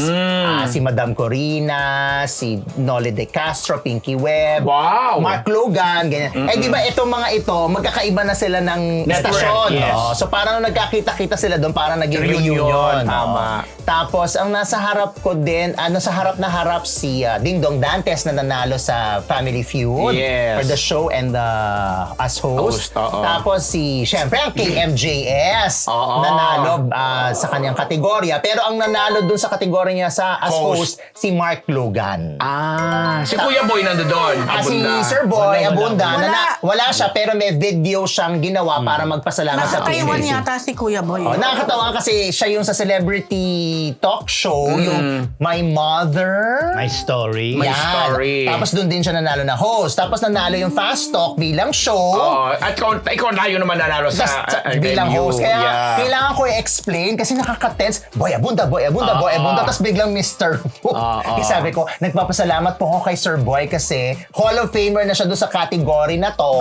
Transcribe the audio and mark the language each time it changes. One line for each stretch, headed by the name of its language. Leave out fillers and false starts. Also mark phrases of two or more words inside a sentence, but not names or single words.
Filipino: Si Madam Corina, si Noli De Castro, Pinky Webb, Wow! Mark Logan, ganyan. Eh di ba itong mga ito, magkakaiba na sila ng Network, estasyon. yes. No? So parang nagkakita-kita sila doon, parang naging reunion. Tama. Tapos ang nasa harap ko din, sa harap na harap si Ding Dong Dantes na nanalo sa Family Feud Yes.
English: for the show and as host.
Filipino: Host, oo. Tapos syempre ang KMJS Oo. nanalo sa kanyang kategorya. Pero ang nanalo dun sa kategorya niya
English: as host,
Filipino: si Mark Logan. Si Kuya Boy nandoon. Si Abunda. Sir Boy Wala. Abunda, Wala. wala siya pero may video siyang ginawa para magpasalamat sa Nasa Taiwan PMPC. yata si Kuya Boy. Oh, nakakatawa kasi siya yung sa celebrity talk show, yung My Mother. My story. My Yan. Story. Tapos doon din siya nanalo na host. Tapos nanalo yung Fast Talk bilang show. Oh, at ikaw tayo naman nanalo sa Bilang venue. host. Kaya Yeah. kailangan ko i-explain kasi nakaka-tense. Boy Abunda. Boy Abunda. Tapos biglang Mr. Fu. Kaya sabi ko, nagpapasalamat po ako kay Sir Boy kasi Hall of Famer na siya doon sa category na to.